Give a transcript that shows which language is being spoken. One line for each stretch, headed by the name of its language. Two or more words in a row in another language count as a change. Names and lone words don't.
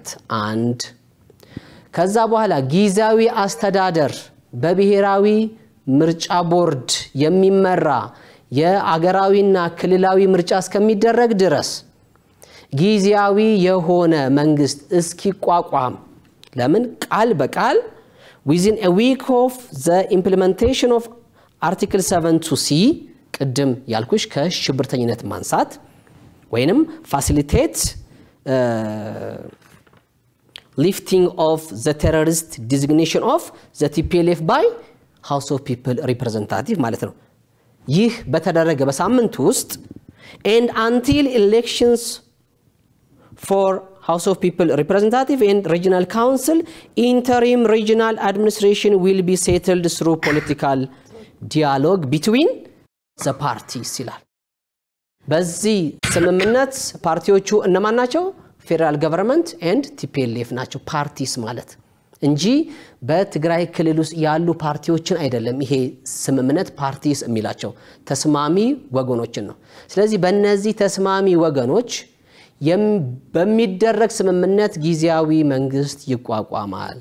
Amharic: አንድ ከዛ በኋላ ጊዜያዊ አስተዳደር በብሔራዊ ምርጫ ቦርድ የሚመራ የአገራዊና ክልላዊ ምርጫ እስከሚደረግ ድረስ ጊዜያዊ የሆነ መንግስት እስኪቋቋም ለምን ቃል በቃል
English: within a week of the implementation of article 7(c)
Amharic: ቅድም ያልኩሽ ከሽብርተኝነት ማንሳት ወይንም facilitate
English: lifting of the terrorist designation of the TPLF by House of People representative
Amharic: ማለት ነው ይህ በተደረገ በሳምንት ውስጥ
English: and until elections for House of People representative and regional council interim regional administration will be settled through political dialogue between the parties
Amharic: ይላል በዚህ ስምምነት ፓርቲዎቹ እነማን ናቸው
English: federal government
Amharic: and TPLF ናቸው ፓርቲስ ማለት እንጂ በትግራይ ክልል ውስጥ ያሉ ፓርቲዎችን አይደለም ይሄ ስምምነት ፓርቲስ የሚላቸው ተስማሚ ወገኖችን ነው ስለዚህ በእነዚህ ተስማሚ ወገኖች በሚደረግ ስምምነት ጊዜያዊ መንግስት ይቋቋማል